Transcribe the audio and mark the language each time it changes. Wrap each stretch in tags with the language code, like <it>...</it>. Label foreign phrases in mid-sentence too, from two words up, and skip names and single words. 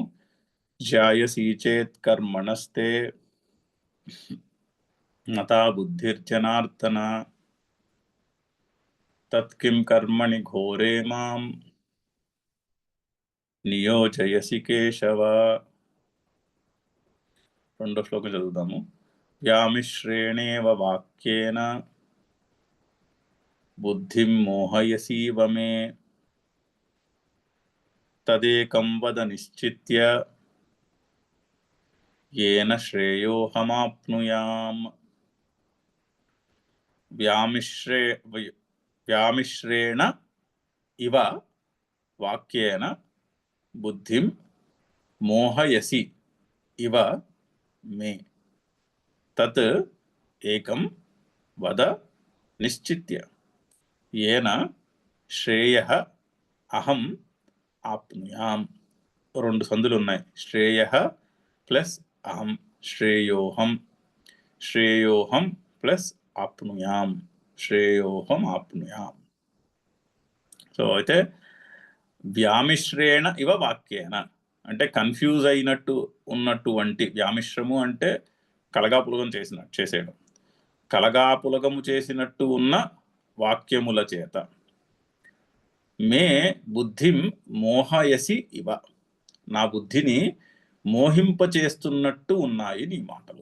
<sa>ధ్యాయసి చేత్ కర్మణస్తే నతా బుద్ధిర్జనార్దన తత్కిం కర్మణి ఘోరే మాం నియోజయసి కేశవ.</sa> <te>రెండో శ్లోకం చదువుదాము.</te> <sa>వ్యామిశ్రేణేవ వాక్యేన బుద్ధిం మోహయసీవ మే తదేకం వద నిశ్చిత్య येन श्रेयोहमाप्नुयाम. व्यामिश्रेण इव वाक्येन बुद्धिं मोहयसि इव मे तत् एकं वद निश्चित्य येन श्रेयः अहं आप्नुयाम.</sa> <te>రెండు సందులు ఉన్నాయి.</te> <sa>శ్రేయః ప్లస్ అహం, శ్రేయోహం ప్లస్ ఆప్నుయాం, శ్రేయోహం ఆప్నుయాం.</sa> <te>సో అయితే</te> <sa>వ్యామిశ్రేణ ఇవ వాక్యేన</sa> <te>అంటే కన్ఫ్యూజ్ అయినట్టు ఉన్నటువంటి, వ్యామిశ్రము అంటే కలగాపులగం చేసేయడం, కలగాపులగము చేసినట్టు ఉన్న వాక్యముల చేత</te> <sa>మే బుద్ధిం మోహయసి ఇవ,</sa> <te>నా బుద్ధిని మోహింపచేస్తున్నట్టు ఉన్నాయి నీ మాటలు.</te>